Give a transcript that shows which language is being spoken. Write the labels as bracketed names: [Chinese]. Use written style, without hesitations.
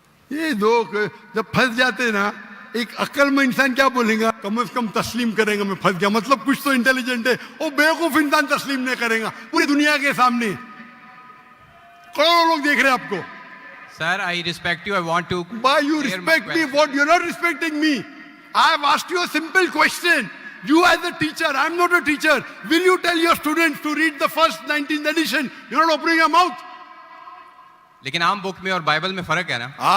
[Hindi] ये लोग जब फंस जाते ना, एक अक्ल में इंसान क्या बोलेगा? कम से कम तस्लीम करेगा मैं फंस गया, मतलब कुछ तो इंटेलिजेंट है। वो बेवकूफ इंसान तस्लीम नहीं करेगा पूरी दुनिया के सामने। करोड़ों लोग देख रहे हैं आपको। [English] Sir I respect you, I want to. Why you respect me? What? You're not respecting me. I have asked you a simple question. You as a teacher, I'm not a teacher. Will you tell your students to read the first 19th edition? You're not opening your mouth. [Hindi] लेकिन आम book में और Bible में फर्क है ना।